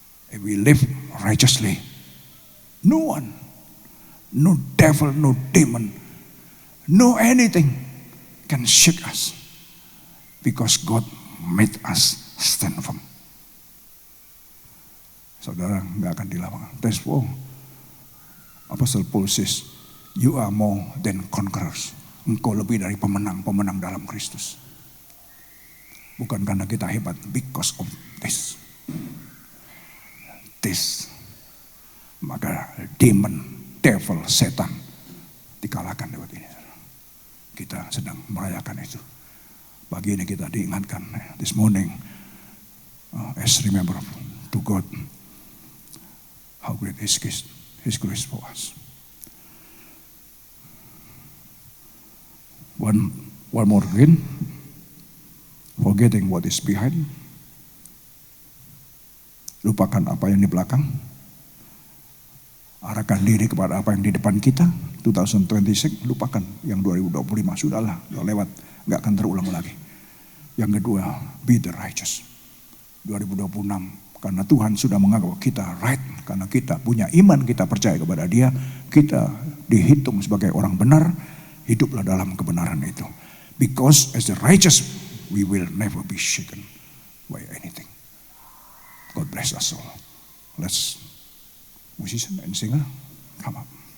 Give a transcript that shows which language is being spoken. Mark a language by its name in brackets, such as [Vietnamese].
[English] If we live righteously, no one, no devil, no demon, no anything can shake us, because God made us stand firm. [Indonesian] Saudara nggak akan dilawan. [English] Therefore, Apostle Paul says, you are more than conquerors. [Indonesian] Engkau lebih dari pemenang dalam Kristus. Bukan karena kita hebat, [English] because of this. [Indonesian] Maka demon, devil, setan dikalahkan lewat ini. Kita sedang merayakan itu. Pagi ini kita diingatkan, [English] this morning, as remember to God, how great is His grace for us. One more again, forgetting what is behind. [Indonesian] Lupakan apa yang di belakang. Arahkan diri kepada apa yang di depan kita. 2026, lupakan yang 2025, sudahlah, udah lewat, gak akan terulang lagi. Yang kedua, [English] be the righteous. [Indonesian] 2026, karena Tuhan sudah menganggap kita right, karena kita punya iman, kita percaya kepada Dia, kita dihitung sebagai orang benar, hiduplah dalam kebenaran itu. [English] Because as the righteous, we will never be shaken by anything. God bless us all. Let's musician and singer come up.